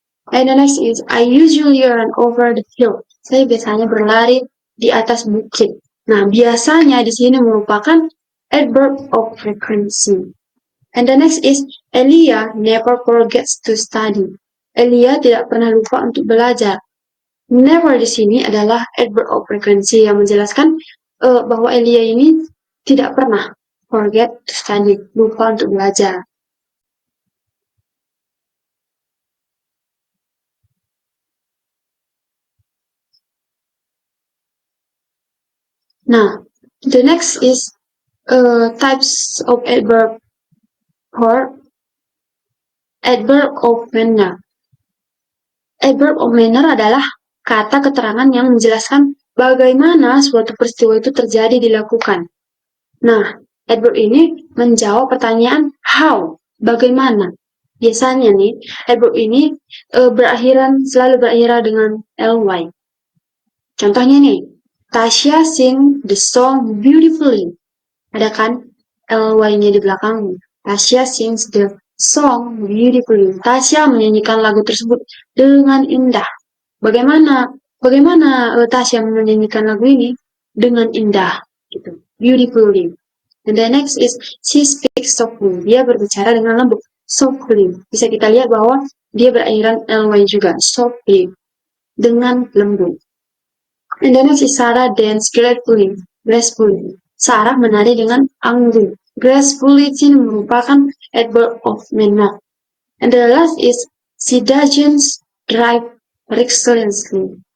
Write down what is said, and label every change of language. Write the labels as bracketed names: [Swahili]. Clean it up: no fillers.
[English] And the next is I usually run over the hill. [Indonesian] Saya biasanya berlari di atas bukit. Nah, biasanya di sini merupakan [English] adverb of frequency. And the next is Elia never forgets to study. [Indonesian] Elia tidak pernah lupa untuk belajar. Never di sini adalah [English] adverb of frequency [Indonesian] yang menjelaskan bahwa Elia ini tidak pernah [English] forget to study, [Indonesian] lupa untuk belajar. [English] Nah, the next is types of adverb for adverb of manner. [Indonesian] Adverb of manner adalah kata keterangan yang menjelaskan bagaimana suatu peristiwa itu terjadi dilakukan. Nah, adverb ini menjawab pertanyaan how, bagaimana. Biasanya nih, adverb ini selalu berakhiran dengan ly. Contohnya nih, [English] Tasya sing the song beautifully. [Indonesian] Ada kan ly-nya di belakang. [English] Tasya sings the song beautifully. [Indonesian] Tasya menyanyikan lagu tersebut dengan indah. Bagaimana Tasya menyanyikan lagu ini dengan indah, gitu. [English] Beautifully. And the next is she speaks softly. [Indonesian] Dia berbicara dengan lembut. Softly. Bisa kita lihat bahwa dia berakhiran ly juga. Softly. Dengan lembut. [English] And the next is Sarah dance gracefully. [Indonesian] Sarah menari dengan anggun. Gracefully ini merupakan [English] adverb of manner. And the last is she doesn't drive recklessly.